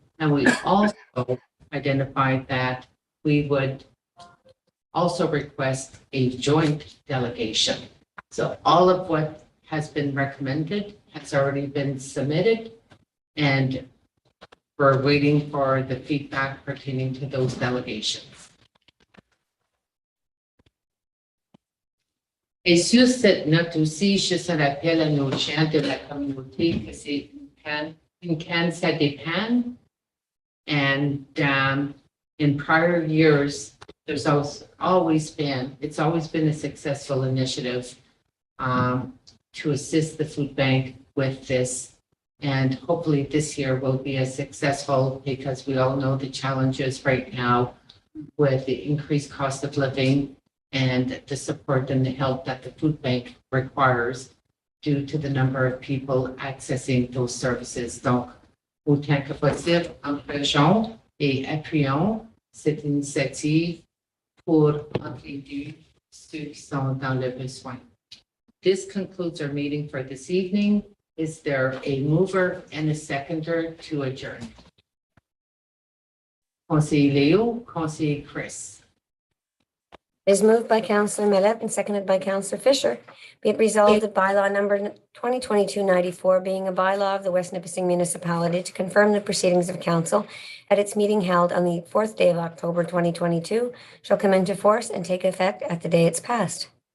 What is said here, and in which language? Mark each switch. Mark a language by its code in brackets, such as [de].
[en] And we also identified that we would also request a joint delegation. So all of what has been recommended has already been submitted, and we're waiting for the feedback pertaining to those delegations. [fr] Et sur cette note aussi, je rappelle à nos gens de la communauté que c'est une can, ça dépend. [en] And in prior years, there's always been a successful initiative to assist the food bank with this. And hopefully this year will be as successful, because we all know the challenges right now with the increased cost of living and the support and the help that the food bank requires due to the number of people accessing those services. [fr] Donc, autant que possible, encourageons et appuyons cette initiative pour entraider ceux qui sont dans le besoin. [en] This concludes our meeting for this evening. Is there a mover and a seconder to adjourn? Conseiller Leo, Conseiller Chris. Is moved by Councillor Mallette and seconded by Councillor Fisher. Be it resolved that bylaw number 2022-94, being a bylaw of the West Nipissing Municipality to confirm the proceedings of council at its meeting held on the 4th day of October 2022, shall come into force and take effect at the day it's passed.